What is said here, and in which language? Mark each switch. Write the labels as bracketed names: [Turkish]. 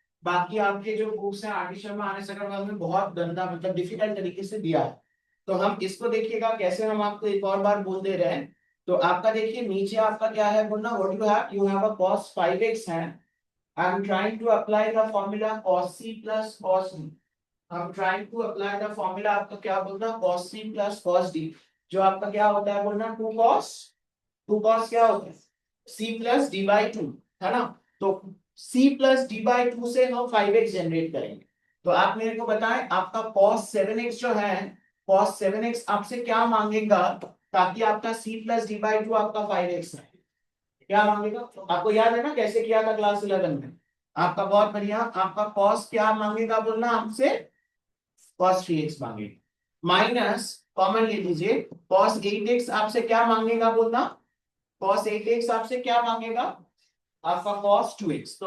[Hindi] बाकी आपके जो बुक्स हैं आर डी शर्मा आने अग्रवाल में बहुत गंदा मतलब डिफिकल्ट तरीके से दिया है। तो हम इसको देखिएगा कैसे, हम आपको एक और बार बोल दे रहे हैं। तो आपका देखिए नीचे आपका क्या है बोलना, [English] what you have a [Hindi] cos 5x है। [English] I am trying to apply the formula cos c plus cos d। I'm trying to apply the formula, [Hindi] आपका क्या बोलना, [English] cos c plus cos d, [Hindi] जो आपका क्या होता है बोलना, [English] 2 cos क्या होता है, c plus d by 2, है ना। [Hindi] तो c plus d by 2 से हम 5x जनरेट करेंगे। तो आप मेरे को बताएं आपका cos 7x जो है, cos 7x आपसे क्या मांगेगा, ताकि आपका c plus d by 2 आपका 5x है, क्या मांगेगा। आपको याद है ना कैसे किया था क्लास 11 में, आपका बहुत बढ़िया, आपका cos क्या मांगेगा बोलना आपसे, cos 3x मांगेगा, माइनस कॉमन ले लीजिए cos 8x आपसे क्या मांगेगा बोलना, cos 8x आपसे क्या मांगेगा, आपका cos 2x।